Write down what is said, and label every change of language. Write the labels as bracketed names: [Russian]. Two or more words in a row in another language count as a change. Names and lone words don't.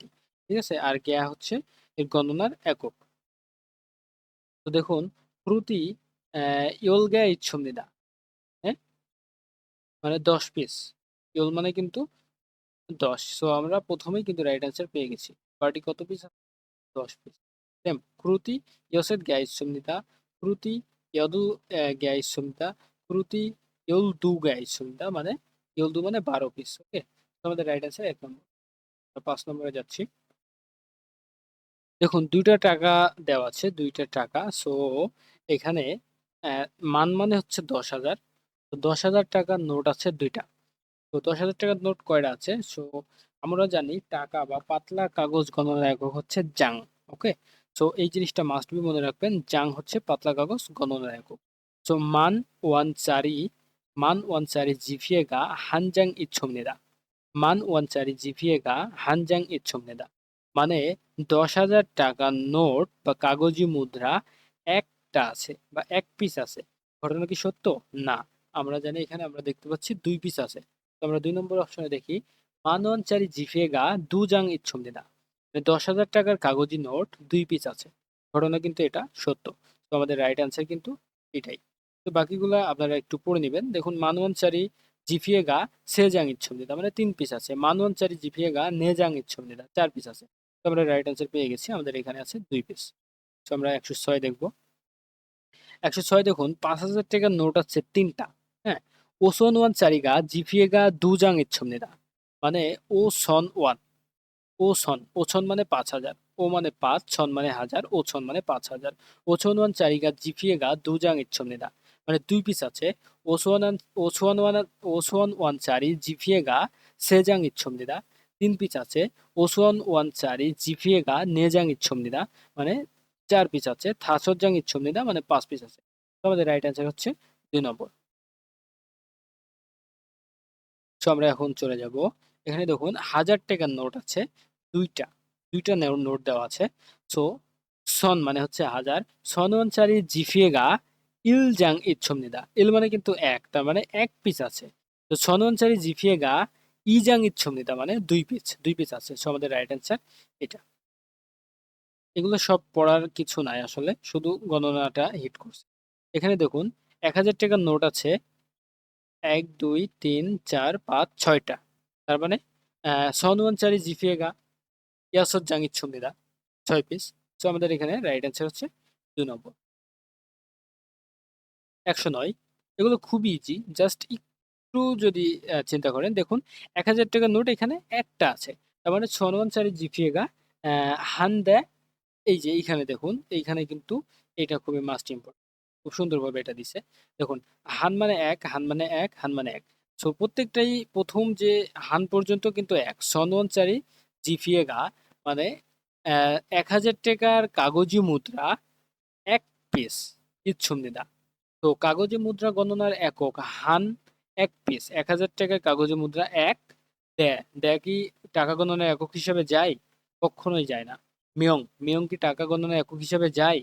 [Bangla] ঠিক আছে? আর জ্ঞা হচ্ছে এর গণনার একক। তো দেখুন [Korean] 그릇이 열개 있습니다. [Bangla] হ্যাঁ? মানে ১০ পিস। ইয়োল মানে কিন্তু ১০। সো আমরা ১ম এই কিন্তু [English] right answer [Bangla] পেয়ে গেছি। বাটি কত পিস? ১০ পিস। সেম [Korean] 그릇이 여섯 개 있습니다. 그릇이 여덟 개 있습니다. 그릇이 12개 있습니다. [Bangla] মানে 12 মানে ১২ পিস। ওকে? তো আমাদের [English] right answer [Bangla] ১ নম্বর। ৫ নম্বরে যাচ্ছি। দেখুন ২ টা টাকা দেওয়া আছে, ২ টা টাকা। সো এখানে অ্যা মান মানে হচ্ছে ১০,০০০। তো ১০,০০০ টাকার নোট আছে ২ টা। তো ১০,০০০ টাকার নোট কয়টা আছে? সো আমরা জানি টাকা বা পাতলা কাগজ গণনার একক হচ্ছে জাং। ওকে? সো এই জিনিসটা [English] must be [Bangla] মনে রাখবেন। জাং হচ্ছে পাতলা কাগজ গণনার একক। [Korean] সো 만 원짜리 지폐가 한 장 있습니다. 만 원짜리 지폐가 한 장 있습니다. [Bangla] মানে 10,000 টাকার নোট বা কাগজি মুদ্রা একটা আছে বা এক পিস আছে। ঘটনা কি সত্য? না। আমরা জানি এখানে আমরা দেখতে পাচ্ছি 2 পিস আছে। তো আমরা 2 নম্বর অপশনে দেখি, [Korean] 만원짜리 지폐가 2장 있습니다. [Bangla] মানে 10,000 টাকার কাগজি নোট 2 পিস আছে। ঘটনা কিন্তু এটা সত্য। তো আমাদের [English] right answer [Bangla] কিন্তু এটাই। তো বাকিগুলা আপনারা একটু পড়ে নেবেন। দেখুন, [Korean] 만원짜리 지폐가 3장 있습니다. [Bangla] মানে 3 পিস আছে। [Korean] 만원짜리 지폐가 4장 있습니다. [Bangla] 4 পিস আছে। তো আমরা [English] right answer [Bangla] পেয়ে গেছি। আমাদের এখানে আছে 2 পিস। তো আমরা 106 দেখব। 106 দেখুন, 5,000 টাকার নোট আছে 3টা। হ্যাঁ? [Korean] 오선 원짜리가 지폐가 2장 있습니다. [Bangla] মানে [Korean] 오천 원, [Bangla] ওছন, ওছন মানে 5,000, ও মানে 5, 천 মানে হাজার, ওছন মানে 5,000। [Korean] 오천 원짜리가 지폐가 2장 있습니다. [Bangla] মানে 2 পিস আছে। [Korean] 오천 원, 오천 원짜리 지폐가 3장 있습니다. [Bangla] 3 পিস আছে। [Korean] 오천 원짜리 지폐가 4장 있습니다. [Bangla] মানে 4 পিস আছে। [Korean] 5장 있습니다. [Bangla] মানে 5 পিস আছে। তো আমাদের [English] right answer [Bangla] হচ্ছে 2 নম্বর। সো আমরা এখন চলে যাব। এখানে দেখুন, 1000 টাকার নোট আছে 2টা। 2টা নোট দেওয়া আছে। সো সন মানে হচ্ছে 1000। [Korean] 천 원짜리 지폐가 1장 있습니다. [Bangla] 1 মানে কিন্তু 1, তার মানে 1 পিস আছে। [Korean] তো 천 원짜리 지폐가 2장 있습니다. [Bangla] মানে 2 পিস, 2 পিস আছে। সো আমাদের [English] right answer [Bangla] এটা। এগুলো সব পড়ার কিছু নাই আসলে, শুধু গণনাটা হিট করছে। এখানে দেখুন, 1000 টাকার নোট আছে 1, 2, 3, 4, 5, 6টা। [Korean] তার মানে 천 원짜리 지폐가 6장 있습니다. [Bangla] 6 পিস। সো আমাদের এখানে [English] right answer [Bangla] হচ্ছে 2 নম্বর। 109, এগুলো খুবই ইজি, জাস্ট একটু যদি চিন্তা করেন, দেখুন 1000 টাকার নোট এখানে একটা আছে। [Korean] তার মানে 천 원짜리 지폐가 한 대, [Bangla] এই যে এইখানে দেখুন, এইখানে কিন্তু এটা খুবই [English] must important. [Bangla] খুব সুন্দরভাবে এটা দিছে। দেখুন, হান মানে এক, হান মানে এক, হান মানে এক। সো প্রত্যেকটাই প্রথম যে হান পর্যন্ত কিন্তু এক। [Korean] 천 원짜리 지폐가 [Bangla] মানে 1000 টাকার কাগজি মুদ্রা এক পিস ইচ্ছুমনিদা। তো কাগজে মুদ্রা গণনার একক হান, এক পিস। 1000 টাকার কাগজে মুদ্রা এক দে। দে কি টাকা গণনার একক হিসাবে যায়? কখনোই যায় না। মিয়ং, মিয়ং কি টাকা গণনার একক হিসাবে যায়?